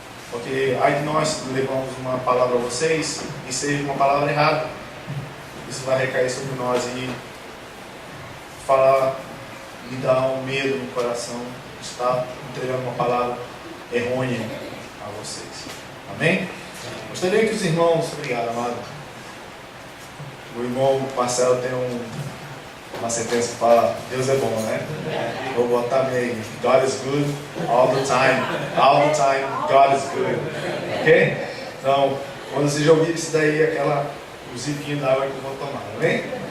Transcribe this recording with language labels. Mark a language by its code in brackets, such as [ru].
[pt] Porque aí nós levamos uma palavra a vocês e seja uma palavra errada, isso vai recair sobre nós e falar e dar um medo no coração, está entregando uma palavra errônea a vocês. Amém? Gostaria que os irmãos, obrigado, amado. O irmão Marcelo tem uma sentença que fala: Deus é bom, né? Vou botar meio: [en] God is good all the time. All the time, God is good. Ok? [pt] Então, quando você já ouvir isso daí, o zipinho da água que eu vou tomar, amém?